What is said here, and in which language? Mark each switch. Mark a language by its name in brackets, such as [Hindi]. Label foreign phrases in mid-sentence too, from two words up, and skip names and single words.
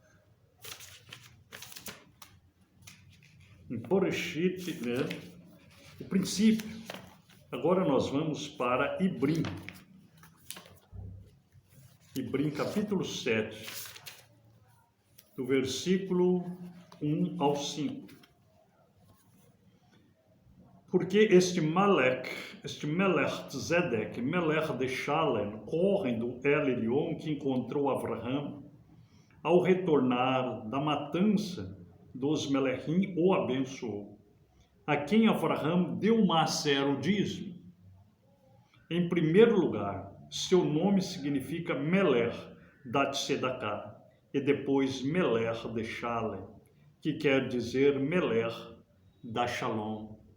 [Portuguese] Em Bereshit, né, o princípio. Agora nós vamos para Ibrim. Ibrim, capítulo 7, do versículo 1 ao 5. Porque este Melech Zedek, Melech de Shalem, Kohen do El Elyon, que encontrou Avraham, ao retornar da matança dos Melechim, o abençoou, a quem Avraham deu maaser, o dízimo. Em primeiro lugar, seu nome significa Melech da Tzedakah, e depois Melech de Shalem, que quer dizer Melech da Shalom.